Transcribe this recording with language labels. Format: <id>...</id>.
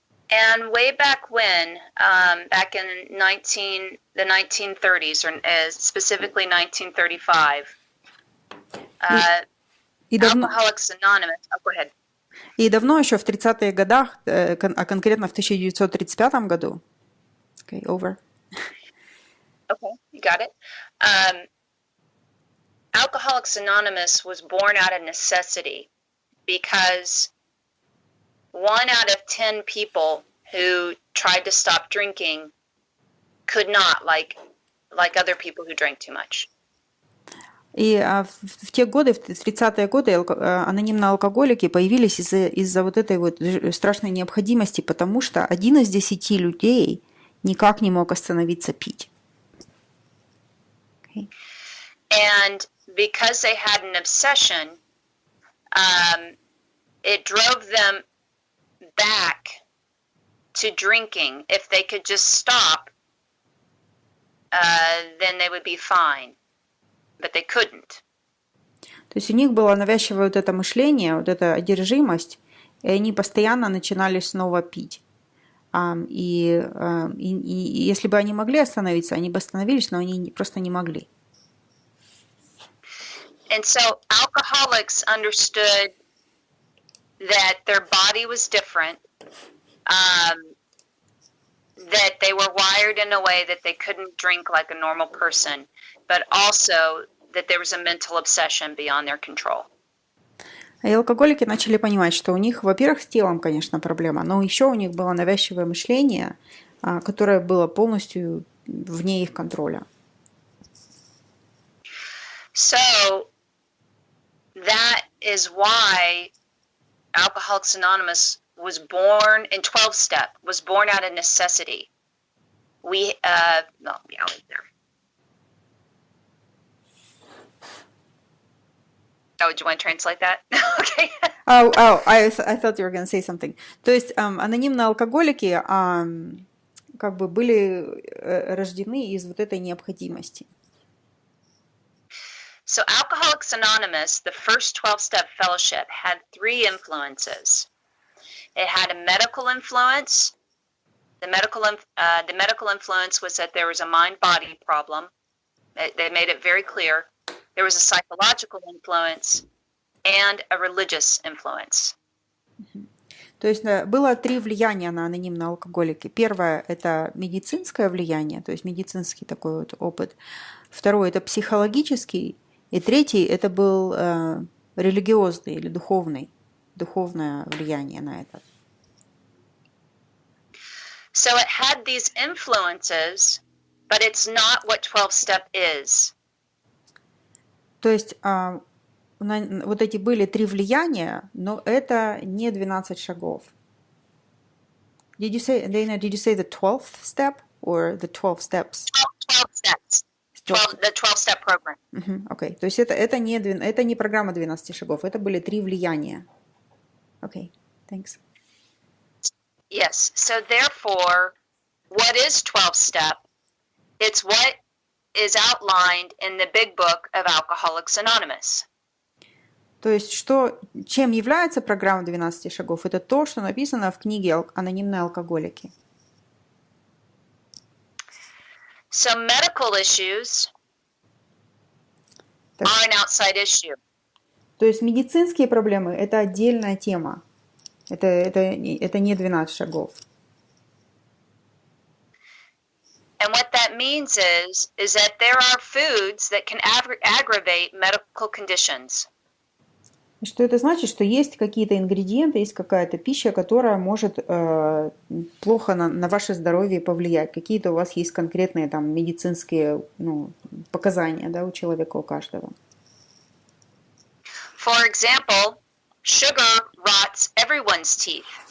<en>And way back when, back in the 1930s, or specifically 1935, Alcoholics Anonymous. Oh, go ahead.</en> <ru>И давно еще в 30-е годах, а конкретно в 1935 году.</ru> <en>Okay, over. Okay, you got it. Alcoholics Anonymous was born out of necessity because 1 out of 10 people who tried to stop drinking could not, like other people who drank too much.</en> <ru>И в те годы, в 30-е годы, анонимные алкоголики появились из-за вот этой вот страшной необходимости, потому что 1 из 10 людей никак не мог остановиться пить.</ru> <en>Okay. And because they had an obsession, it drove them back to drinking. If they could just stop, then they would be fine. But they couldn't.</en> <ru>То есть у них было навязчивое вот это мышление, вот эта одержимость, и они постоянно начинали снова пить. И если бы они могли остановиться, они бы остановились, но они просто не могли.</ru> <en>And so alcoholics understood that their body was different, that they were wired in a way that they couldn't drink like a normal person, but also that there was a mental obsession beyond their control.</en> <ru>И алкоголики начали понимать, что у них, во-первых, с телом, конечно, проблема, но еще у них было навязчивое мышление, которое было полностью вне их контроля.</ru> <en>So that is why Alcoholics Anonymous was born in 12-step, was born out of necessity. I'll leave there. Oh, do you want to translate that? Okay. I thought you were going to say something.</en> <ru>То есть анонимные алкоголики как бы были рождены из вот этой необходимости.</ru> <en>So Alcoholics Anonymous, the first 12-step fellowship, had 3 influences. It had a medical influence. The medical influence was that there was a mind-body problem. They made it very clear. There was a psychological influence and a religious influence.</en> <ru>То есть было 3 влияния на анонимные алкоголики. Первое – это медицинское влияние, то есть медицинский такой вот опыт. Второе – это психологический. И третий – это был религиозный или духовное влияние на это.</ru> <en>So it had these influences, but it's not what 12-step is.</en> <ru>То есть вот эти были 3 влияния, но это не 12 шагов.</ru> <en>Did you say, Dayna, did you say the 12th step or the 12 steps? 12 steps. The 12-step program.</en> <ru>Окей. То есть это не программа 12 шагов, это были 3 влияния.</ru> <en>Окей. Thanks. Yes. So therefore, what is 12-step? It's what is outlined in the big book of Alcoholics Anonymous.</en> <ru>То есть, чем является программа 12 шагов? Это то, что написано в книге «Анонимные алкоголики».</ru> <en>So medical issues</en> <ru>Так,</ru> <en>are an outside issue.</en> <ru>то есть медицинские проблемы – это отдельная тема. Это не 12 шагов.</ru> <en>And what that means is that there are foods that can aggravate medical conditions.</en> <ru>Что это значит? Что есть какие-то ингредиенты, есть какая-то пища, которая может плохо на ваше здоровье повлиять. Какие-то у вас есть конкретные там медицинские показания, да, у человека, у каждого.</ru> <en>For example, sugar rots everyone's teeth.</en>